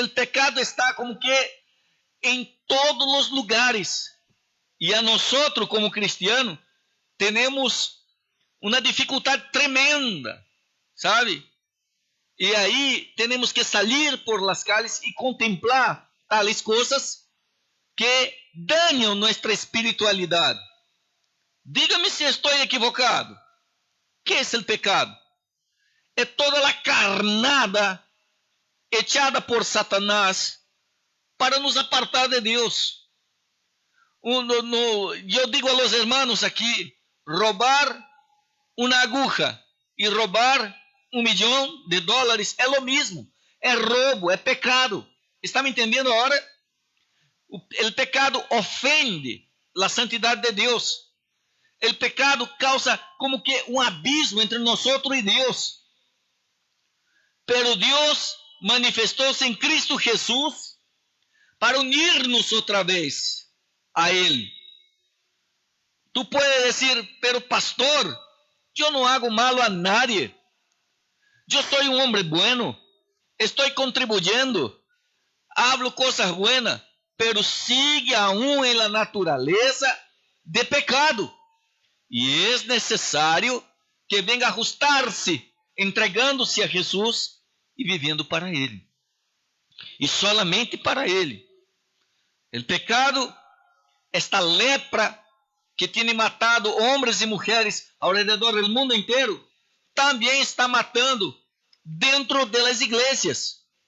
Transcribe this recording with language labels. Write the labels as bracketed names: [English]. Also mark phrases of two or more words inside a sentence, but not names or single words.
[Portuguese] O pecado está como que em todos os lugares. E a nós, como cristianos, temos uma dificuldade tremenda, sabe? E aí temos que sair [Spanish] por las calles [Portuguese] e contemplar tales coisas que dañam nossa espiritualidade. Dígame se estou equivocado. [Spanish] ¿Qué es el pecado? [Portuguese] É toda a carnada echada por Satanás para nos apartar de Deus. Eu digo [Spanish] a los hermanos [Portuguese] aqui, roubar uma aguja e roubar $1.000.000 é lo mesmo. É roubo, é pecado. Está me entendendo agora? O pecado ofende a santidade de Deus. O pecado causa como que um abismo entre nós e Deus. Pero Deus manifestou-se em Cristo Jesus para unir-nos outra vez a Ele. [Spanish] Tu puedes [Portuguese] dizer, pero pastor, eu não [Spanish] hago malo a nadie. [Portuguese] Eu sou um homem bueno. Estou contribuyendo. [Spanish] Hablo coisas buenas. Pero sigue aún en la naturaleza de pecado. [Portuguese] E é necessário que venga a ajustar-se, entregando-se a Jesus e vivendo para Ele. [Spanish] E solamente para Ele. [Portuguese] O pecado esta lepra que tem matado homens e mulheres ao redor do mundo inteiro, também está matando dentro das igrejas.